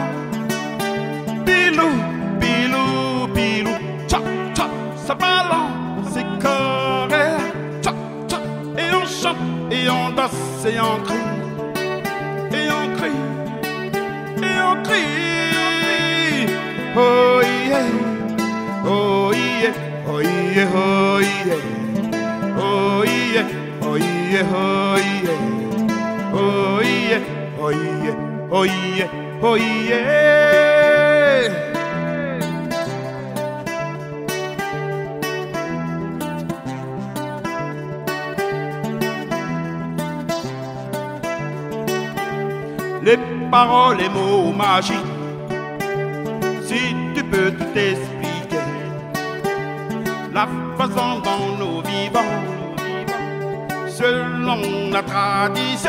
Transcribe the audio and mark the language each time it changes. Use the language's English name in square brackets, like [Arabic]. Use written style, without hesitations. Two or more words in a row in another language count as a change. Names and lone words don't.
[French] Pilou, pilou, pilou, tcha, tcha, ça balance ses corps, tcha, tcha, et on chante, et on danse, et on crie, et on crie, et on crie. [English] Oh yeah, oh yeah, oh yeah, oh yeah, oh yeah, oh yeah, oh yeah, oh yeah. Oh yeah, oh yeah, oh yeah. [French] Les paroles, les mots magiques, si tu peux tout expliquer, la façon dont nous vivons, selon la tradition.